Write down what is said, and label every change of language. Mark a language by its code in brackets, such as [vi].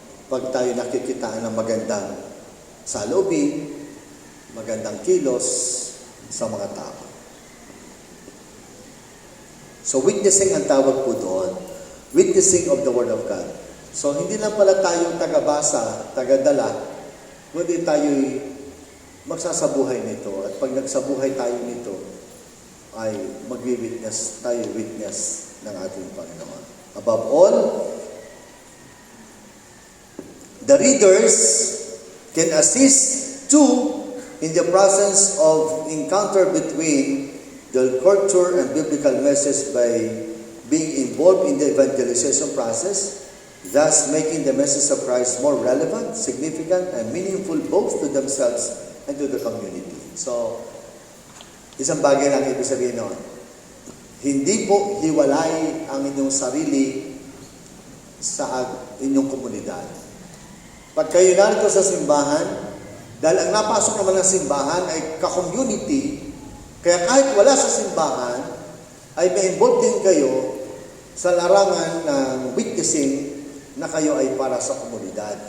[tl] pag tayo nakikitaan ng magandang salubin, magandang kilos sa mga tao. So witnessing ang tawag po doon. [en] Witnessing of the Word of God. [tl] So hindi lang pala tayo tagabasa, tagadala, kundi tayo'y magsasabuhay nito. At pag nagsabuhay tayo nito, ay magwi-witness, tayo witness ng ating Panginoon. [en] Above all, the readers can assist too in the process of encounter between the culture and biblical message by being involved in the evangelization process, thus making the message of Christ more relevant, significant, and meaningful both to themselves and to the community. [tl] So, isang bagay lang ibig sabihin noon. Hindi po hiwalay ang inyong sarili sa inyong komunidad. Pag kayo narito sa simbahan, dahil ang napasok naman ng simbahan ay ka-community, kaya kahit wala sa simbahan, ay may-involve din kayo sa larangan ng witnessing na kayo ay para sa komunidad.